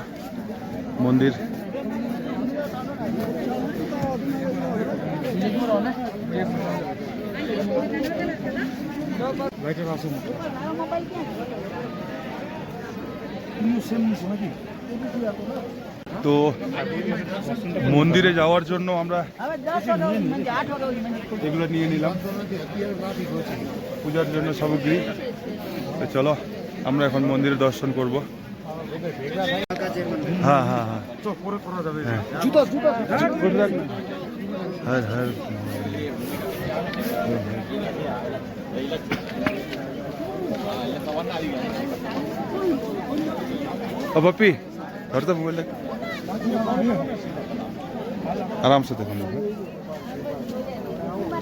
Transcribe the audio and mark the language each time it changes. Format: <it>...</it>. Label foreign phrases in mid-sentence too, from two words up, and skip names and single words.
<bn>মন্দির তো মন্দিরে যাওয়ার জন্য আমরা এগুলো নিয়ে নিলাম, পূজার জন্য সামগ্রী। তো চলো আমরা এখন মন্দিরে দর্শন করব। হ্যাঁ হ্যাঁ হ্যাঁ, হ্যাঁ হ্যাঁ।</bn> <hi>ओ पप्पी घर तो मोबाइल आराम से देखो।</hi>